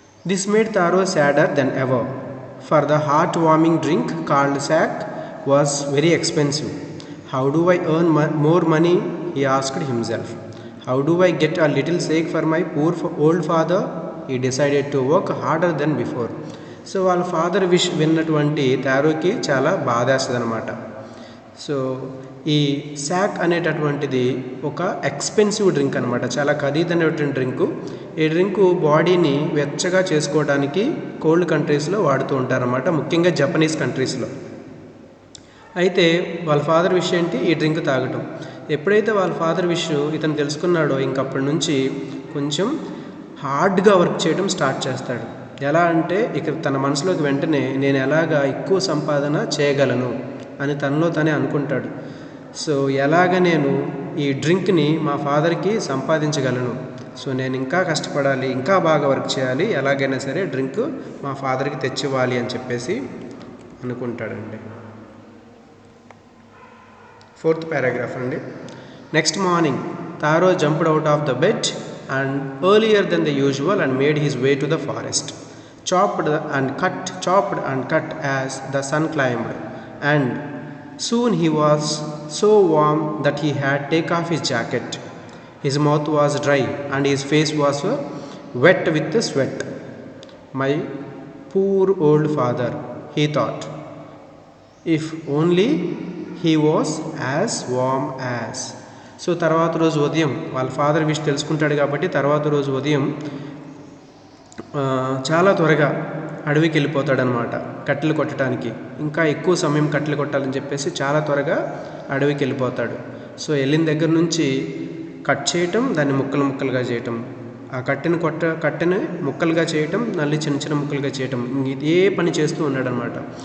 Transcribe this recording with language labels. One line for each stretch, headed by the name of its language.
English: This made Taro sadder than ever, for the heart-warming drink called sack was very expensive. How do I earn more money? He asked himself. How do I get a little shake for my poor old father? He decided to work harder than before.
Telugu: So వాళ్ళ father wish విన్నటువంటి తారోకి చాలా బాధేస్తుంది అనమాట. So ఈ sack అనేటటువంటిది ఒక expensive drink అనమాట, చాలా ఖరీదైనటువంటి డ్రింకు. ఈ డ్రింకు బాడీని వెచ్చగా చేసుకోవడానికి కోల్డ్ కంట్రీస్లో వాడుతూ ఉంటారన్నమాట, ముఖ్యంగా జపనీస్ కంట్రీస్లో. అయితే వాళ్ళ ఫాదర్ విష్ ఏంటి, ఈ డ్రింక్ తాగటం. ఎప్పుడైతే వాళ్ళ ఫాదర్ విష్ ఇతను తెలుసుకున్నాడో ఇంకప్పటి నుంచి కొంచెం హార్డ్గా వర్క్ చేయడం స్టార్ట్ చేస్తాడు. ఎలా అంటే ఇక తన మనసులోకి వెంటనే నేను ఎలాగా ఎక్కువ సంపాదన చేయగలను అని తనలో తనే అనుకుంటాడు. సో ఎలాగ నేను ఈ డ్రింక్ని మా ఫాదర్కి సంపాదించగలను, సో నేను ఇంకా కష్టపడాలి, ఇంకా బాగా వర్క్ చేయాలి, ఎలాగైనా సరే డ్రింక్ మా ఫాదర్కి తెచ్చివ్వాలి అని చెప్పేసి అనుకుంటాడండి.
English: Fourth paragraph అండి. Next morning Taro jumped out of the bed and earlier than the usual and made his way to the forest. chopped and cut as the sun climbed, and soon he was so warm that he had to take off his jacket. His mouth was dry and his face was wet with sweat. My poor old father, he thought, if only he was as warm as.
Telugu: So తర్వాత రోజు ఉదయం వాళ్ళ father wish తెలుసుకుంటాడు కాబట్టి తర్వాత రోజు ఉదయం చాలా త్వరగా అడవికి వెళ్ళిపోతాడనమాట కట్టెలు కొట్టడానికి. ఇంకా ఎక్కువ సమయం కట్టెలు కొట్టాలని చెప్పేసి చాలా త్వరగా అడవికి వెళ్ళిపోతాడు. సో వెళ్ళిన దగ్గర నుంచి కట్ చేయటం, దాన్ని ముక్కలుగా చేయటం, ఆ కట్టెని ముక్కలుగా చేయటం, మళ్ళీ చిన్న ముక్కలుగా చేయటం, ఇదే పని చేస్తూ ఉన్నాడనమాట.